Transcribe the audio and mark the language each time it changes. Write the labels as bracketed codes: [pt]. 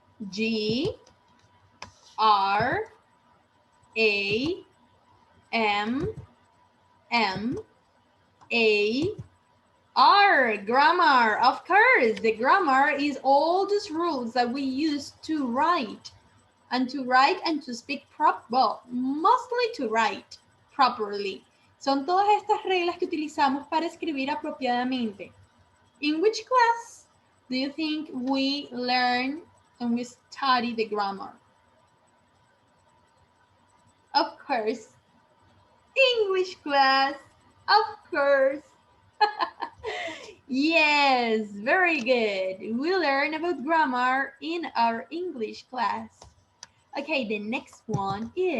[en] G, R, A, M, M, A, R, grammar. Of course, the grammar is all those rules that we use to write and to speak well, mostly to write properly. [es] Son todas estas reglas que utilizamos para escribir apropiadamente. [en] In which class do you think we learn and we study the grammar? Of course, English class, of course. Yes, very good. We learn about grammar in our English class. Okay, the next one.